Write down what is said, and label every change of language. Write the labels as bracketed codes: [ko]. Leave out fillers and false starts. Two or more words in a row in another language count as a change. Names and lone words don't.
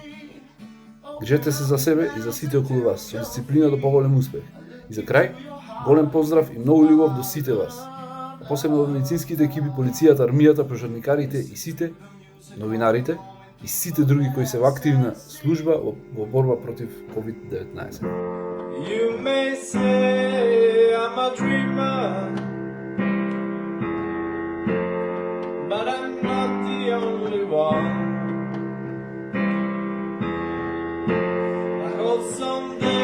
[mk] Грижете се за себе и за сите околу вас, со дисциплина до поголем успех. И за крај, голем поздрав и многу љубов до сите вас. Посебно до медицинските екипи, полицијата, армијата, пожарникарите и сите, новинарите, и сите други кои се во активна служба во борба против COVID-19. [en] You may say I'm a dreamer, but I'm not the only one. I hold some